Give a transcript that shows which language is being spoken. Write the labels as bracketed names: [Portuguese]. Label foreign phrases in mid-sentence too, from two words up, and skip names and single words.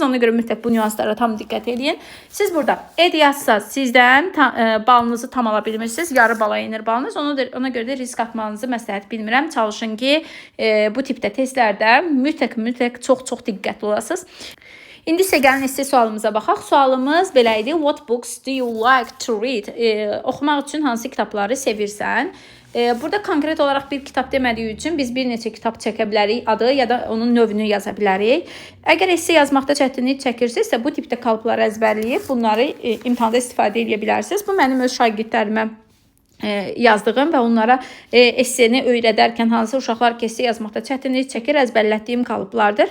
[Azerbaijani] Ona görə mütləq bu nüanslara tam diqqət edin. Siz burada ed yazsaz, sizdən balınızı tam ala bilmirsiniz, yarı bala enir balınız. Ona görə də risk atmanızı məsləhət bilmirəm. Çalışın ki, bu tipdə testlərdə mütləq çox diqqətli olasınız. İndi isə gəlin sizə sualımıza baxaq. Sualımız belə idi. [English] What books do you like to read? [Azerbaijani] Oxumaq üçün hansı kitabları sevirsən? Burada konkret olaraq bir kitab demədiyi üçün biz bir neçə kitab çəkə bilərik adı ya da onun növünü yaza bilərik. Əgər esse yazmaqda çətinlik çəkirsinizsə bu tipdə kalıpları əzbərləyib bunları imtahanda istifadə edə bilərsiniz. Bu mənim öz şagirdlərimə yazdığım və onlara esseni öyrədərkən hansı uşaqlar ki, esse yazmaqda çətinlik çəkir, əzbərlətdiyim kalıplardır.